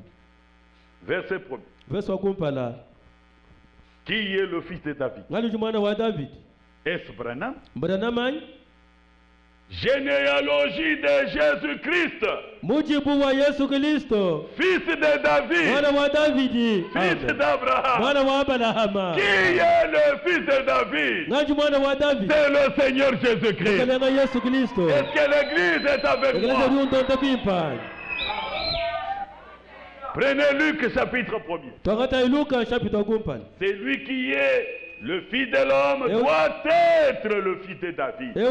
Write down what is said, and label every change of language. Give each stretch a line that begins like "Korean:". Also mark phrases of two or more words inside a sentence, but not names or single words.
French: Verset 1. Qui est le fils de David? Est-ce Branham? Généalogie de Jésus-Christ.
Luba-Katanga: Mujibu wa Yesu Kristo.
French: Fils de David.
Luba-Katanga: Mwana wa Davidi.
French: Fils d'Abraham.
Luba-Katanga: Mwana wa Abraham.
French: Qui est le fils de David?
Luba-Katanga: Ngaji mwana wa David.
French: C'est le Seigneur Jésus-Christ.
Luba-Katanga: Yesu Kristo.
French: Est-ce que l'église est avec moi? Prenez Luc chapitre 1er. C'est lui qui est le fils de l'homme doit être le fils de David.